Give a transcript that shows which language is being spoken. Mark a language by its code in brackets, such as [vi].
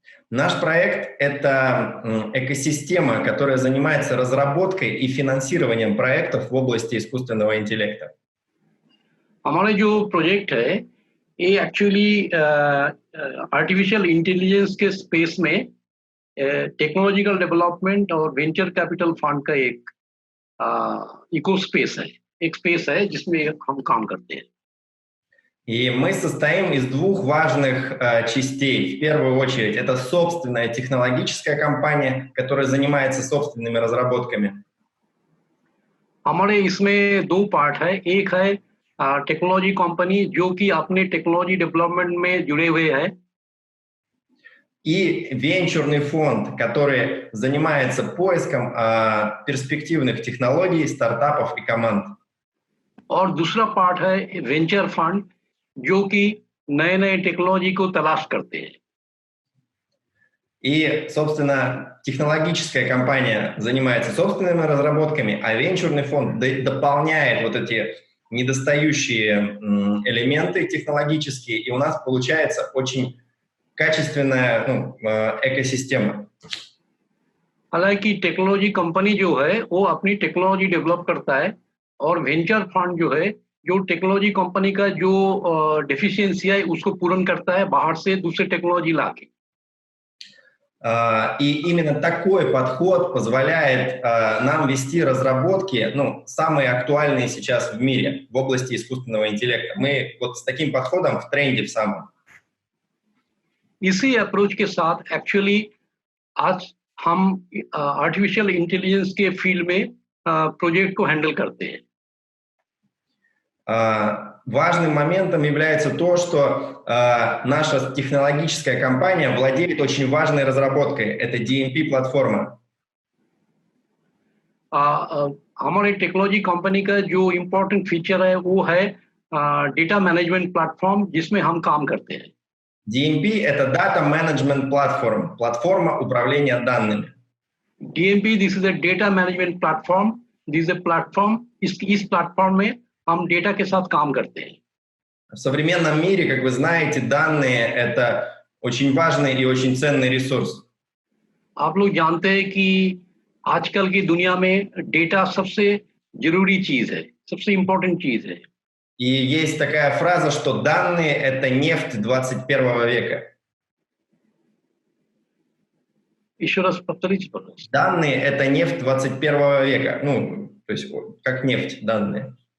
[ru] Наш проект — это экосистема, которая занимается разработкой и финансированием проектов в области искусственного интеллекта. [hi] हमारे जो प्रोजेक्ट है ये एक्चुअली आर्टिफिशियल इंटेलिजेंस के स्पेस में टेक्नोलॉजिकल डेवलपमेंट और वेंचर कैपिटल फंड का एक इको स्पेस है, एक स्पेस है जिसमें हम काम करते हैं. [ru] И мы состоим из 2 важных частей. В первую очередь, это собственная технологическая компания, которая занимается собственными разработками. [hi] हमारे इसमें 2 पार्ट है. एक है टेक्नोलॉजी कंपनी जो कि अपने टेक्नोलॉजी डेवलपमेंट में जुड़े हुए हैं. [ru] И венчурный фонд, который занимается поиском перспективных технологий, стартапов и команд. [hi] और दूसरा पार्ट है वेंचर फंड जो कि नए-नए टेक्नोलॉजी को तलाश करते हैं. [ru] И, собственно, технологическая компания занимается собственными разработками, а венчурный фонд дополняет вот эти недостающие элементы технологические, и у нас получается очень качественная экосистема. [hi] हालांकि टेक्नोलॉजी कंपनी जो है वो अपनी टेक्नोलॉजी डेवलप करता है और वेंचर फंड जो है जो टेक्नोलॉजी कंपनी का जो डेफिशिएंसी है उसको पूर्ण करता है बाहर से दूसरे टेक्नोलॉजी लाके. [ru] И именно такой подход позволяет нам вести разработки, самые актуальные сейчас в мире в области искусственного интеллекта. Мы вот с таким подходом в тренде в самом. [hi] इसी अप्रोच के साथ एक्चुअली आज हम आर्टिफिशियल इंटेलिजेंस के फील्ड में प्रोजेक्ट को हैंडल करते हैं. [ru] Важным моментом является то, что наша технологическая компания владеет очень важной разработкой. Это DMP-платформа. [hi] हमारे टेक्नोलॉजी कंपनी का जो इम्पोर्टेंट फीचर है वो है डेटा मैनेजमेंट प्लेटफॉर्म जिसमें हम काम करते हैं. [ru] DMP — это Data Management Platform, платформа управления данными. [en] DMP, this is a data management platform. This is a platform. [hi] इस प्लेटफॉर्म में हम डेटा के साथ काम करते हैं. [ru] В современном мире, как вы знаете, данные — это очень важный и очень ценный ресурс. [hi] आप लोग जानते हैं कि आजकल की दुनिया में डेटा सबसे जरूरी चीज है, सबसे इम्पोर्टेंट चीज है. [ru] И есть такая фраза, что данные — это нефть 21 века. Еще раз повторите, пожалуйста. Данные — это нефть 21 века. То есть как нефть, данные.